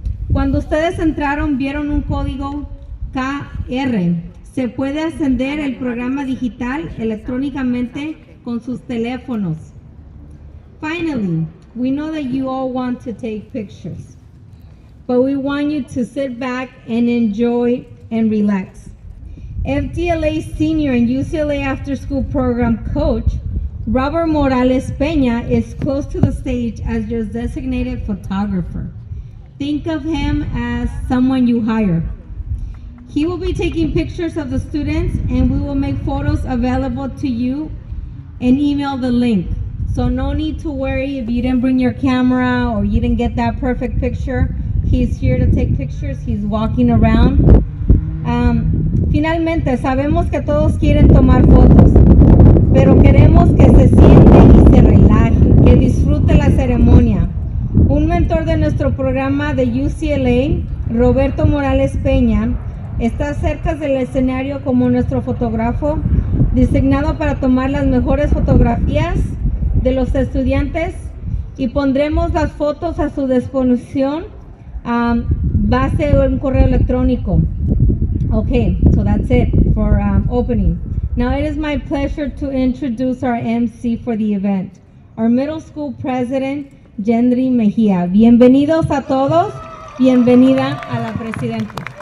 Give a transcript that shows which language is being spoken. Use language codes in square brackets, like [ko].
[es] Cuando ustedes entraron, vieron un código QR. Se puede ascender el programa digital electrónicamente con sus teléfonos. [en] Finally, we know that you all want to take pictures, but we want you to sit back and enjoy and relax. FDLA Senior and UCLA After School Program Coach, Robert Morales Peña, is close to the stage as your designated photographer. Think of him as someone you hire. He will be taking pictures of the students and we will make photos available to you and email the link. So no need to worry if you didn't bring your camera or you didn't get that perfect picture. He's here to take pictures. He's walking around. [es] Finalmente, sabemos que todos quieren tomar fotos, pero queremos que se sienten y se relajen, que disfrute la ceremonia. Un mentor de nuestro programa de UCLA, Roberto Morales Peña, está cerca del escenario como nuestro fotógrafo, designado para tomar las mejores fotografías de los estudiantes y pondremos las fotos a su disposición base un correo electrónico. [en] Okay, so that's it for opening. Now it is my pleasure to introduce our MC for the event, our middle school president, Yendri Mejía. [es] Bienvenidos a todos, bienvenida a la presidenta.